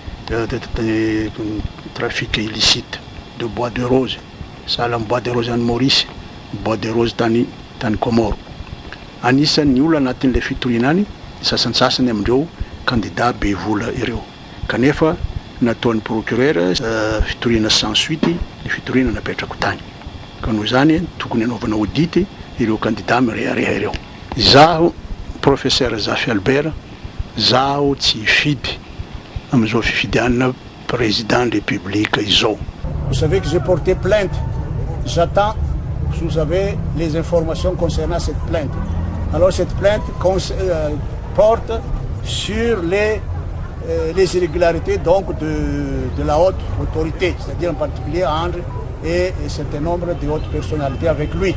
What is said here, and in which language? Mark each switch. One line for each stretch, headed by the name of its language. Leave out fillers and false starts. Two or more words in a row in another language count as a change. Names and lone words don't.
French: trafic illicite de bois de rose
Malagasy: sala amin'ny
French: bois de rose any Maurice bois de
Malagasy: rose tany Comore anisan'ny olo anatin'le fitoriana any sasantsasany amindreo candidat Bevola ireo kanefa nataon'ny procureur fitoriana
French: sans suite
Malagasy: ny fitoriana napetrako tany ka noho zany tokony anaovana audit ireo candidat mirehareha ireo zaho professeur Zafy Albert zaho tsy hifidy amizao fifidianana
French: président de république
Malagasy: izao.
French: Vous savez que j'ai porté plainte. J'attends, si vous avez les informations concernant cette plainte. Alors cette plainte porte sur les irrégularités donc de la haute autorité, c'est-à-dire en particulier André et un certain nombre de hautes personnalités avec lui.